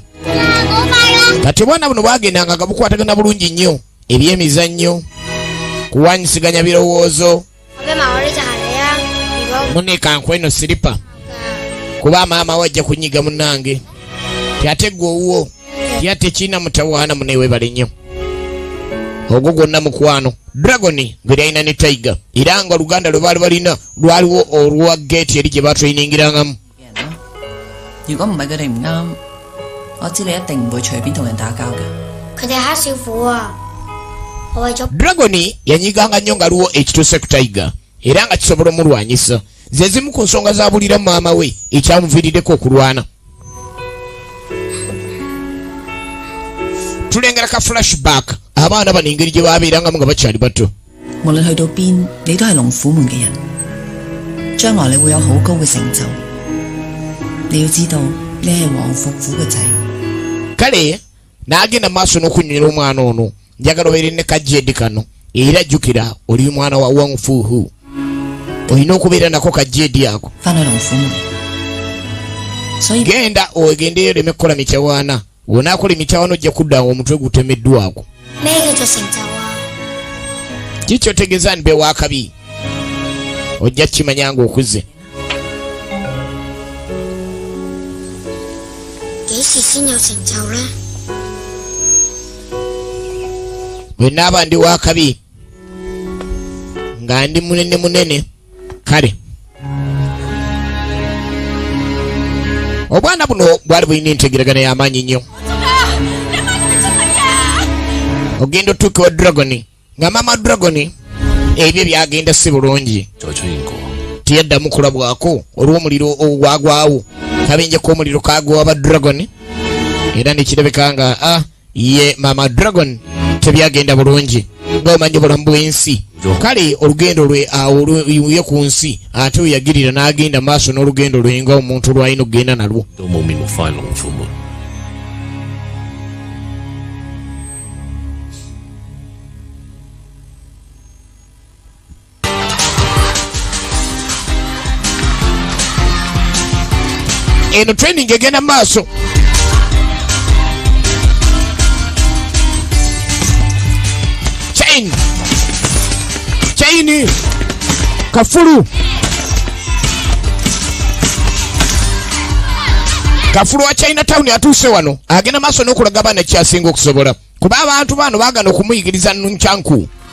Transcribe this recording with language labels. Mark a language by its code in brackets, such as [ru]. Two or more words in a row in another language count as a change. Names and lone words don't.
[lg] Kati obwana buno bwagendanga nga bukwatagana bulungi nnyo ebyemizannyo kuwanyisiganya birowoozo munekanku eno siripa kuba maama wajja kunyiga munnange tyate gwe owuwo tyate kiina mutawaana muneewebale nnyo ogwo gwonna mukwano Dragon gwe yalina ne Tiger era nga Luganda lwe baali balina lwaliwo olwa gate eri gye batrayiningirangamu [yue] 如果唔係佢哋唔啱，我知你一定唔會隨便同人打交嘅。佢哋黑少婦啊！我為咗 [lg] Dragon yanyiganga nnyo nga aliwo ekituuse ku Tiger era nga kisobola omulwanyisa. Ze zimu ku nsonga z'abulira maama we ekyamuviiriddeko okulwana. Tulengera ka flashback abaana bano engeri gye baabeerangamu nga bakyali bato. [yue] 無論去到邊，你都係龍虎門嘅人，將來你會有好高嘅成就。你要知道，你係王伏虎嘅仔。 [lg] Kale n'agenda maaso n'okunywera omwana ono. Njagala obeere ne kajjeedi kano era jjukira oli mwana wa Wangfuhu. Olina okubeera nako kajjeedi ako. [yue] 返去龍虎門。所以 [lg] Genda ogendeyo oleme kukola mikyawaana. Wonaakola emikyawaana ojja kudda omutwe gutemeddwako. [yue] 咩叫做成就啊？ [lg] Kiki otegeeza nti beewa akabi? Ojja kukimanya ng'okuze. [yue] 幾時先有成就呢？ [lg] Bwe naaba ndi wa kabi nga ndi munene munene kale obwana buno bwali bulina entegeragana y'amaanyi nnyo. Ogenda otuuke wa Dragon nga maama Dragon ebyo byagenda si bulungi. [yue] 再出現過。 [lg] Tiyaddamu kulabwako olw'omuliro ogwagwawo. Kabenje k'omuliro kaagwa aba Dragon era nekirabika nga ye maama Dragon tebyagenda bulungi ng'omanyi obulamu bw'ensi. Kale olugendo lwe awo luye ku nsi ate weyagirira n'agenda maaso n'olugendo lwe nga omuntu lwalina okugenda nalwo. [yue] 都冇面目返龍虎門。 [lg] Eno training egenda maaso. Chain kafulu wa Chinatown atuuse wano agenda maaso n'okulaga abaana kyasinga okusobola kuba abantu bano baagana okumuyigiriza nunchanku.